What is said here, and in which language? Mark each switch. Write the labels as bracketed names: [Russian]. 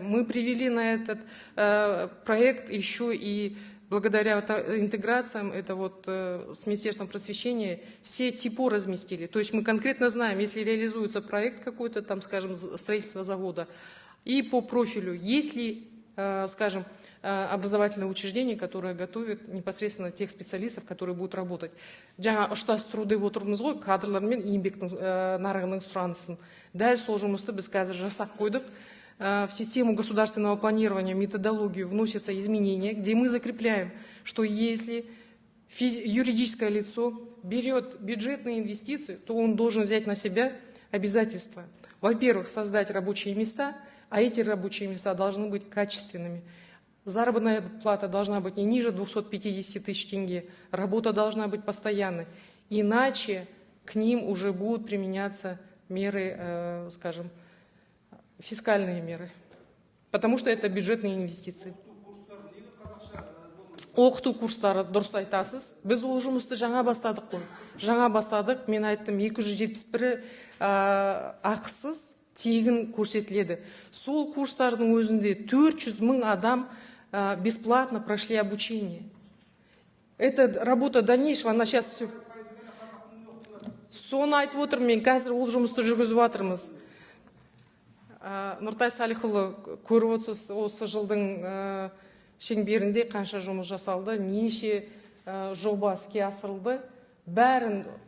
[Russian] Мы привели на этот проект еще и благодаря интеграциям, это вот с Министерством просвещения, все ТИПО разместили. То есть мы конкретно знаем, если реализуется проект какой-то, там, скажем, строительство завода, и по профилю, есть ли, скажем, образовательное учреждение, которое готовит непосредственно тех специалистов, которые будут работать. [Kazakh] Жаңа ұштас труды отырмыз ғой, кадрлар мен еңбектің нарығының сұранысын. Дәл сол жұмысты біз қазір жасап қойдық. [Russian] В систему государственного планирования, методологию вносятся изменения, где мы закрепляем, что если юридическое лицо берет бюджетные инвестиции, то он должен взять на себя обязательства. Во-первых, создать рабочие места, а эти рабочие места должны быть качественными. Заработная плата должна быть не ниже 250 тысяч тенге, работа должна быть постоянной. Иначе к ним уже будут применяться меры, скажем, фискальные меры. потому что это бюджетные инвестиции. [Kazakh] Оқыту курстары, дұрыс айтасыз. Біз ол жұмысты жаңа бастадық қой. Жаңа бастадық, мен айттым, 271 ақысыз тегін көрсетіледі. Сол курстардың өзінде 400 мың адам [Russian] бесплатно прошли обучение. Это работа дальнейшего, она сейчас все. [Kazakh] Соны айтып отырмын, мен қазір ол жұмысты жүргізіп жатырмыз. Нұртай Салихұлы, көріп отырсыз, осы жылдың шеңберінде қанша жұмыс жасалды, неше жоба іске асырылды, бәрін